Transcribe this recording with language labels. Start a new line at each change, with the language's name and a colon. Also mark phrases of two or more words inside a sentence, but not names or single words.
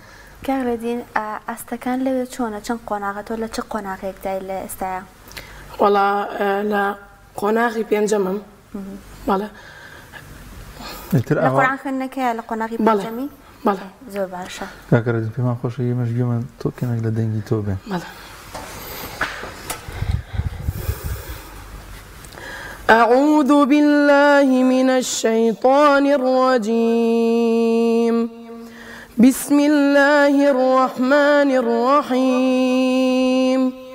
Central Kurdish: کاک ڕێدین ئاستەکان لەوێ چۆنە چەند قۆناغەتەوە لە چ قۆناغێکدای لە ئێستاە؟ وەڵا لە قۆناغی پێنجەمم بەڵێ. لە قورئان خوێندنەکەیە لە قۆناغی پێنجەمی؟ بەڵێ زۆر باشە. کاکە ڕێدین پێمان خۆشە ئێمەش گوێمان تۆ کەمێک لە دەنگی تۆ بێ. بەڵێ.
Arabic: أعوذ بالله من الشيطان الرجيم. بسم الله الرحمن الرحيم.